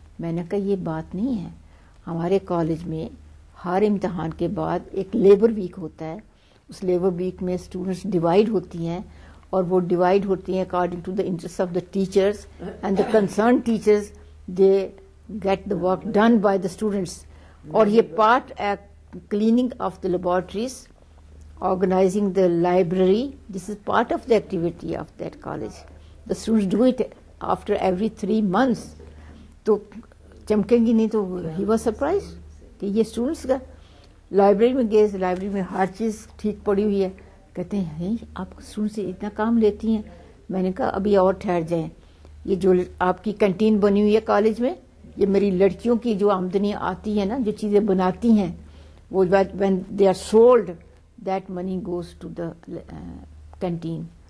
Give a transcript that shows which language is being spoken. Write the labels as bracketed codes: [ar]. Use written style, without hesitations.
[ur] میں نے کہا یہ بات نہیں ہے, ہمارے کالج میں ہر امتحان کے بعد ایک لیبر ویک ہوتا ہے. اس لیبر ویک میں اسٹوڈنٹس ڈیوائڈ ہوتی ہیں, [en] اور وہ ڈیوائڈ ہوتی ہیں according to the interest of the teachers, and the concern teachers they get the work done by the students. [ur] اور یہ [en] Part cleaning of the laboratories, organizing the library, this is part of the activity of that college. The students do it after every 3 months. [ur] تو چمکیں گی نہیں. تو [en] he was surprised [ur] کہ یہ students کا library میں گئے, لائبریری میں ہر چیز ٹھیک پڑی ہوئی ہے. کہتے ہیں آپ اسٹوڈنٹ سے اتنا کام لیتی ہیں. میں نے کہا ابھی اور ٹھہر جائیں, یہ جو آپ کی کنٹین بنی ہوئی ہے کالج میں, یہ میری لڑکیوں کی جو آمدنی آتی ہے نا, جو چیزیں بناتی ہیں, وہ [en] when they are sold, that money goes to the canteen.